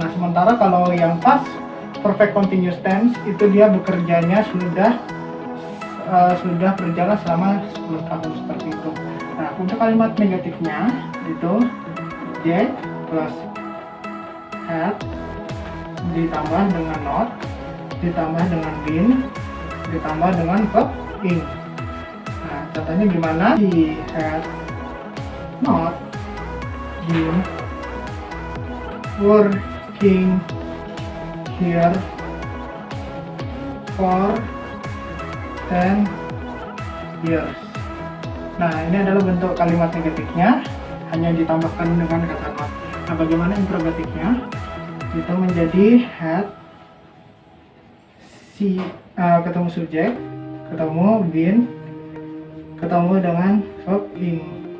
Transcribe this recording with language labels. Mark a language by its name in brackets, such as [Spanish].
[Indonesian] Nah, sementara kalau yang past perfect continuous tense itu dia bekerjanya sudah berjalan selama 10 tahun seperti itu. Nah, untuk kalimat negatifnya itu J plus had ditambah dengan not, ditambah dengan been, ditambah dengan verb in. Nah, contohnya gimana? [English] He had not been working here for 10 years. [Indonesian] Nah, ini adalah bentuk kalimat negatifnya, hanya ditambahkan dengan kata not. Nah, bagaimana interrogatifnya? Itu menjadi had, ketemu subjek, ketemu been, ketemu dengan verb in.